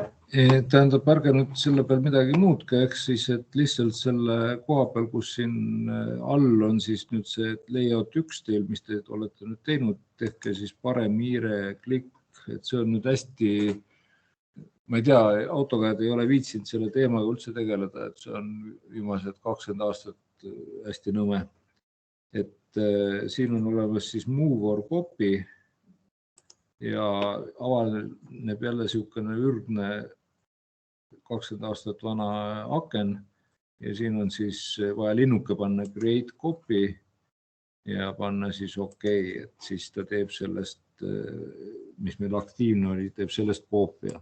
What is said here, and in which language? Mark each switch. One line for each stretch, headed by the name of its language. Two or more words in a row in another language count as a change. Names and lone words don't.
Estonian: Tähendab, ärge nüüd selle peal midagi muudki, ehk siis, et lihtsalt selle koha peal, kus siin all on siis nüüd see layout 1 teil, mis te olete nüüd teinud, tehke siis parem hiire klikk, et see on nüüd hästi, ma ei tea, AutoCAD ei ole viitsinud selle teemaga üldse tegeleda, et see on viimased 20 aastat hästi nõme. Et siin on olemas siis
English: move or copy
Estonian: ja avaneb jälle niisugune ürgne 20 aastat vana aken ja siin on siis vaja linnuke panna
English: create copy
Estonian: ja panna siis OK, et siis ta teeb sellest, mis meil aktiivne oli, teeb sellest koopia.